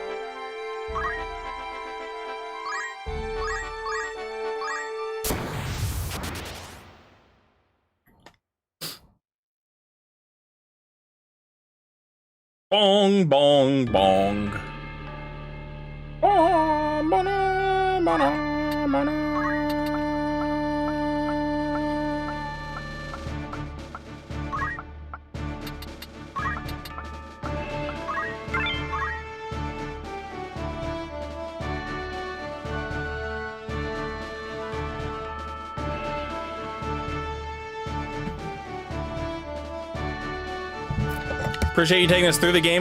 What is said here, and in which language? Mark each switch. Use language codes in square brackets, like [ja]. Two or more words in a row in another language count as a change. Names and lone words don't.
[en] Bong, bong, bong. Bong, ba-da, ba-da, ba-da. Appreciate you taking us through the game.